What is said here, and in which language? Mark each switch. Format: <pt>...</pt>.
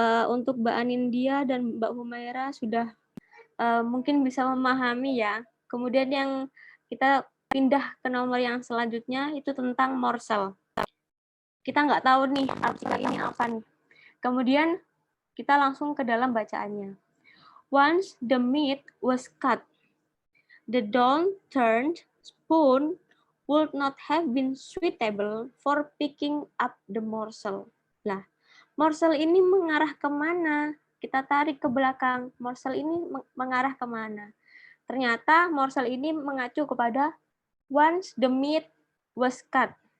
<id>Untuk Mbak Anindya dan Mbak Humaira sudah mungkin bisa memahami ya. Kemudian yang kita pindah ke nomor yang selanjutnya, itu tentang morsel. Kita nggak tahu nih artikel ini apa nih. Kemudian kita langsung ke dalam bacaannya.</id> <en>Once the meat was cut, the downturned spoon would not have been suitable for picking up the morsel.</en> <id>Nah, morsel ini mengarah kemana? Kita tarik ke belakang. Morsel ini mengarah kemana? Ternyata morsel ini mengacu kepada</id> <en>once the meat was cut.</en>